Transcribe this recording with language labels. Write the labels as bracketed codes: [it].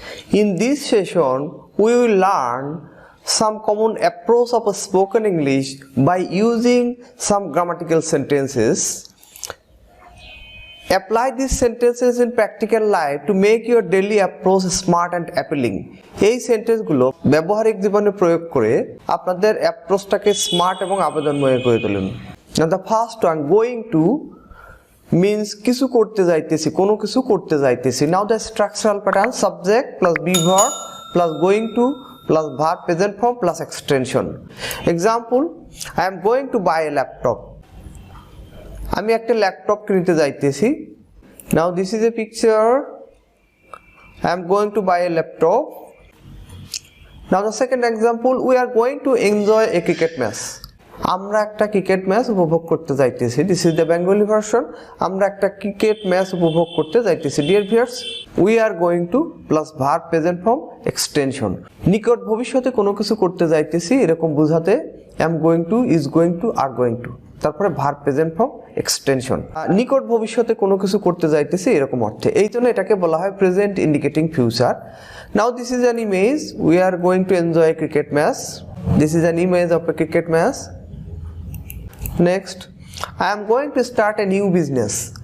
[en] In this session, we will learn some common approach of spoken English by using some grammatical sentences. Apply these sentences in practical life to make your daily approach smart and appealing. [bn] এই সেন্টেন্সগুলো ব্যবহারিক জীবনে প্রয়োগ করে আপনাদের অ্যাপ্রোচটাকে smart এবং আবেদনময় করে তুলুন। [en] Now the first one, going to means [bn] কিছু করতে যাইতেছি, কোনো কিছু করতে যাইতেছি. [en] Now the structural pattern, subject plus be verb plus going to plus verb present form plus extension. Example, I am going to buy a laptop. [bn] আমি একটা laptop কিনতে যাইতেছি. [en] Now this is a picture. I am going to buy a laptop. Now the second example, we are going to enjoy a cricket match. [bn] আমরা একটা cricket match উপভোগ করতে যাইতেছি. [en] This is the Bengali version. [bn] আমরা একটা cricket match উপভোগ করতে যাইতেছি. [en] Dear viewers, we are going to plus verb present form extension. [bn] নিকট ভবিষ্যতে কোনো কিছু করতে যাইতেছি এরকম বোঝাতে [en] am going to, is going to, [bn] are going to. তারপরে ভার্ব প্রেজেন্ট ফর্ম এক্সটেনশন। নিকট ভবিষ্যতে কোনো কিছু করতে যাইতেছি এরকম অর্থে, এই জন্য এটাকে বলা হয় present indicating future. [en] Now this is an image, we are going to enjoy cricket match. This is an image of a cricket match. Next, I am going to start a new business.